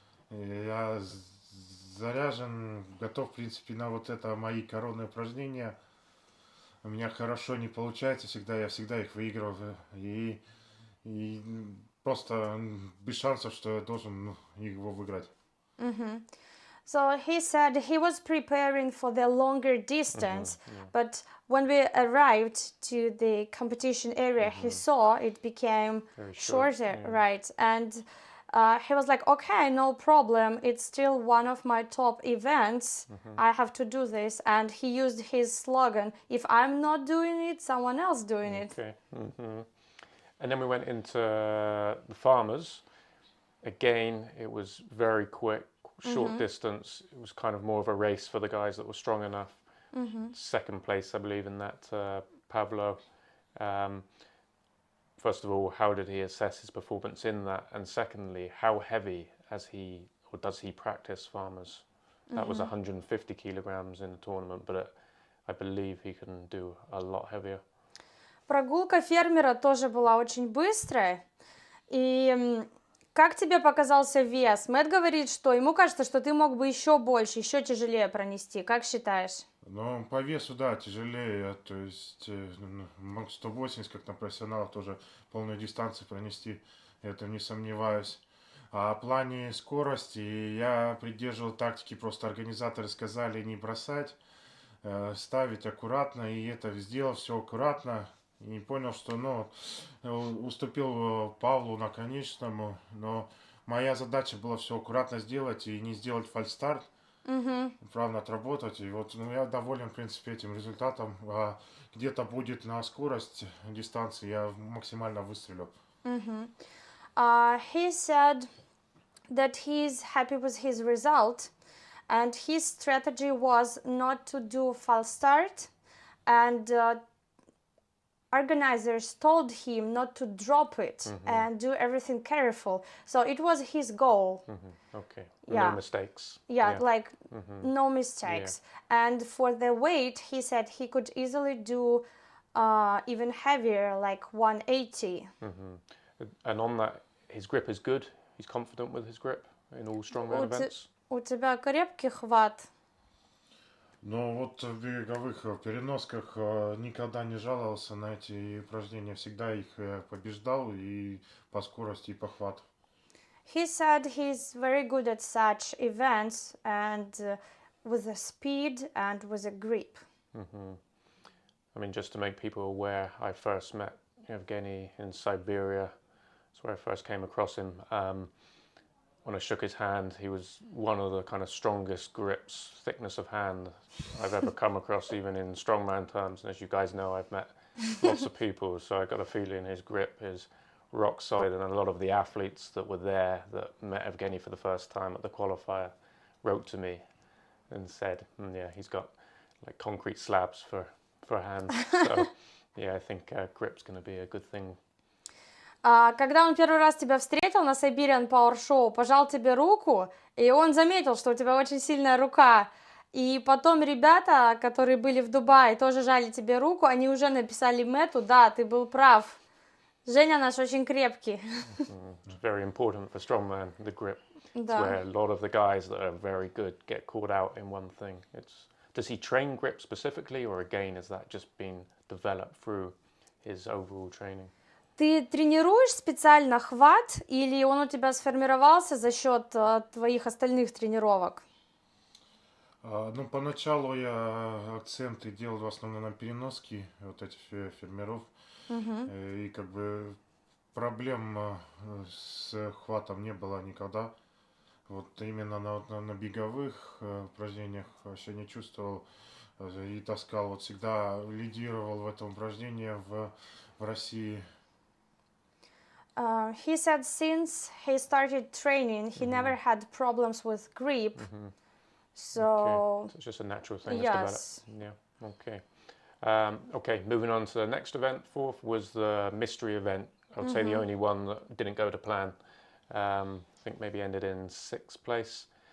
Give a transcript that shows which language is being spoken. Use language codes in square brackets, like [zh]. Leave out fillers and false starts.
[ru] Я заряжен, готов, в принципе, на вот это мои коронные упражнения. У меня хорошо не получается всегда, я всегда их выигрываю. И просто без шансов, что я должен его выиграть. [en] So he said he was preparing for the longer distance, but when we arrived to the competition area, he saw it became Very short, shorter, yeah. right? And he was like, okay, no problem. It's still one of my top events. I have to do this. And he used his slogan, if I'm not doing it, someone else doing it. Okay. And then we went into the farmers. Again, it was very quick, short distance. It was kind of more of a race for the guys that were strong enough. Second place, I believe, in that Pavlo. First of all, how did he assess his performance in that? And secondly, how heavy does he practice farmers? That was 150 kilograms in the tournament, but I believe he can do a lot heavier. [ru] Прогулка фермера тоже была очень быстрая. И как тебе показался вес? Мэтт говорит, что ему кажется, что ты мог бы еще больше, еще тяжелее пронести. Как считаешь? Ну, по весу, да, тяжелее. То есть мог 180, как на профессионалов, тоже полную дистанцию пронести. Это не сомневаюсь. А в плане скорости я придерживал тактики, просто организаторы сказали не бросать, ставить аккуратно, и это сделал все аккуратно. И понял, что уступил Павлу на конечному, но моя задача была все аккуратно сделать и не сделать фальстарт, правильно отработать. И вот я доволен, в принципе, этим результатом. Где-то будет на скорость дистанции, я максимально выстрелю. [en] He said that he's happy with his result, and his strategy was not to do false start, and organizers told him not to drop it and do everything careful. So it was his goal. Okay. Yeah. No mistakes. Yeah, like no mistakes. And for the weight, he said he could easily do even heavier, like 180. And on that, his grip is good. He's confident with his grip in all strongman events. [ru] У тебя крепкий хват. Но вот в беговых переносках никогда не жаловался на эти упражнения, всегда их побеждал и по скорости, и по хвату. [en] He said he's very good at such events and with the speed and with a grip. I mean, just to make people aware, I first met Evgeny in Siberia. That's where I first came across him. When I shook his hand, he was one of the kind of strongest grips, thickness of hand I've ever come across, even in strongman terms. And as you guys know, I've met lots of people, so I got a feeling his grip is rock solid. And a lot of the athletes that were there that met Evgeny for the first time at the qualifier wrote to me and said, yeah, he's got like concrete slabs for hands. So yeah, I think grip's going to be a good thing. [ru] Когда он первый раз тебя встретил на Siberian Power Show, пожал тебе руку, и он заметил, что у тебя очень сильная рука. И потом ребята, которые были в Дубае, тоже жали тебе руку, они уже написали Мэтту, да, ты был прав. Женя наш очень крепкий. [en] It's very important for strongman, the grip. [ru] Да. [en] It's where a lot of the guys that are very good get caught out in one thing. It's Does he train grip specifically, or again, has that just been developed through his overall training? [ru] Ты тренируешь специально хват, или он у тебя сформировался за счет твоих остальных тренировок? Ну, поначалу я акценты делал в основном на переноски вот этих фермеров. И как бы проблем с хватом не было никогда. Вот именно на беговых упражнениях вообще не чувствовал и таскал. Вот всегда лидировал в этом упражнении в России. [en] He said since he started training, he never had problems with grip. Okay. So, So it's just a natural thing yes. that's developed. Yeah. Okay. Okay. Moving on to the next event. Fourth was the mystery event. I would say the only one that didn't go to plan. I think maybe ended in 6th place.